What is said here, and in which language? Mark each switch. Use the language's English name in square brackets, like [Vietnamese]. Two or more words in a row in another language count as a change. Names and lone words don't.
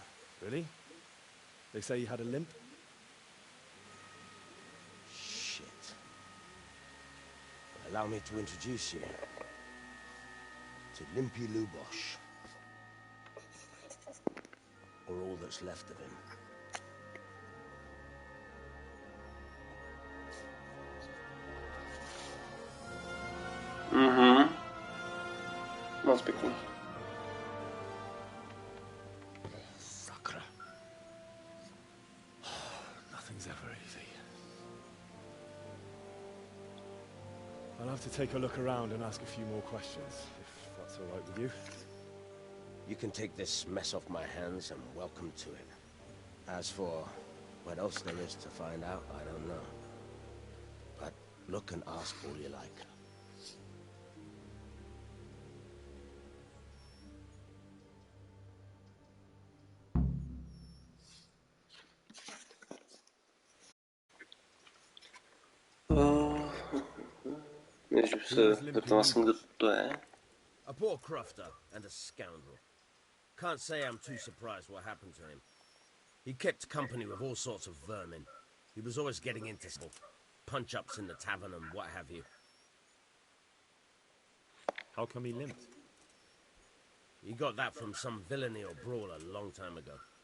[English] Really? They say he had a limp? Shit. Allow me to introduce you to Limpy Lubosh. Or all that's left of him. [Czech] Moc pěkný. Sakra. [English] Nothing's ever easy. I'll have to take a look around and ask a few more questions, if that's all right with you. You can take this mess off my hands and welcome to it. As for what else there is to find out, I don't know. But look and ask all you like. [Czech] Než se zeptám jsem, kdo to je. [English] A poor crofter and a scoundrel. Can't say I'm too surprised what happened to him. He kept company with all sorts of vermin. He was always getting into punch-ups in the tavern and what have you. How come he limped? He got that from some villainy or brawl a long time ago.